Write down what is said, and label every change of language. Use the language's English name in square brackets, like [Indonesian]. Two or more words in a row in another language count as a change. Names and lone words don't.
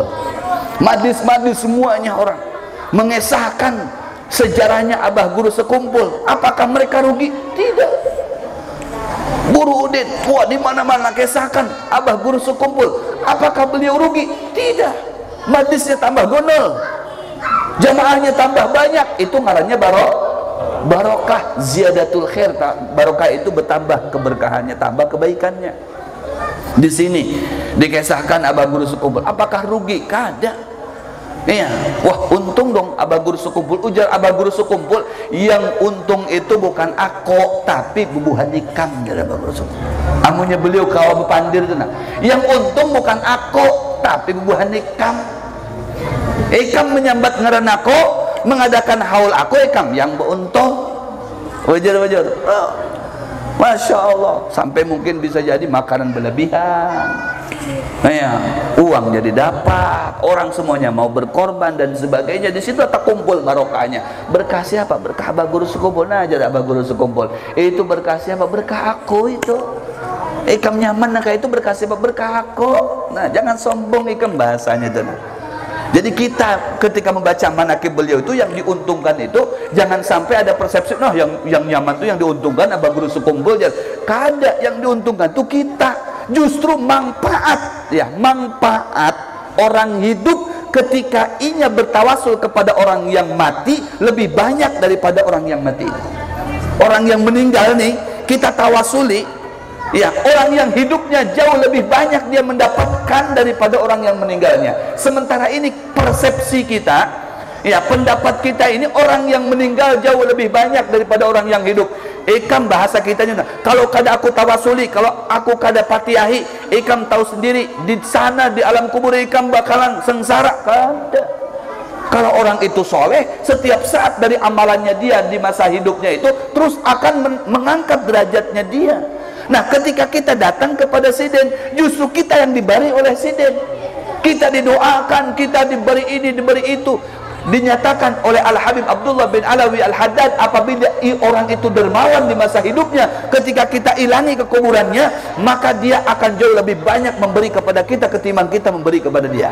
[Indonesian] Madis-madis semuanya orang mengesahkan sejarahnya Abah Guru Sekumpul. Apakah mereka rugi? Tidak. Guru Udin, wah di mana-mana kesahkan Abah Guru Sekumpul. Apakah beliau rugi? Tidak. Majlisnya tambah gonol, jamaahnya tambah banyak. [Banjar] Itu ngarannya barokah, [Arabic] ziyadatul khair. [Indonesian] Barokah itu bertambah keberkahannya, tambah kebaikannya. Di sini dikisahkan Abah Guru Sekumpul. Apakah rugi? Kada. Wah untung dong Abah Guru Sekumpul. Ujar Abah Guru Sekumpul, [Banjar] yang untung itu bukan ako tapi bubuhan ikam. Jadi Abah Guru Sekumpul, amunya beliau kawan bepandir itu nah. Yang untung bukan ako tapi bubuhan ikam. Ikam menyambat ngaran aku, mengadakan haul aku, ikam yang beruntung. [Indonesian] Wajar. Oh, [Arabic] Masya Allah. [Indonesian] Sampai mungkin bisa jadi makanan berlebihan. Uang jadi dapat, orang semuanya mau berkorban dan sebagainya. Di situ terkumpul barokahnya. Berkah siapa? Berkah Abah Guru Sekumpul. Nah, jadi Abah Guru Sekumpul itu berkah siapa? [Banjar] Berkah aku itu. Ikam nyaman nah kayak itu berkah siapa? Berkah aku. Nah, jangan sombong ikam bahasanya itu. [Indonesian] Jadi kita ketika membaca manaqib beliau itu, yang diuntungkan itu jangan sampai ada persepsi nah yang nyaman itu yang diuntungkan Abah Guru Sekumpul. Kada, yang diuntungkan itu kita. Justru manfaat manfaat orang hidup ketika inya bertawasul kepada orang yang mati lebih banyak daripada orang yang mati. Orang yang meninggal nih kita tawasuli, Ya, orang yang hidupnya jauh lebih banyak dia mendapatkan daripada orang yang meninggalnya. Sementara ini persepsi kita, ya, pendapat kita ini orang yang meninggal jauh lebih banyak daripada orang yang hidup. [Banjar] Ikam bahasa kitanya, kalau kada aku tawasuli, kalau aku kada patiahi, ikam tahu sendiri di sana di alam kubur ikam bakalan sengsara. [Indonesian] Kada. Kalau orang itu soleh, setiap saat dari amalannya dia di masa hidupnya itu terus akan mengangkat derajatnya dia. Nah, ketika kita datang kepada Siden, justru kita yang diberi oleh Siden. Kita didoakan, kita diberi ini, diberi itu. Dinyatakan oleh Al-Habib Abdullah bin Alawi Al-Haddad, apabila orang itu dermawan di masa hidupnya, ketika kita ilangi kekuburannya, maka dia akan jauh lebih banyak memberi kepada kita ketimbang kita memberi kepada dia.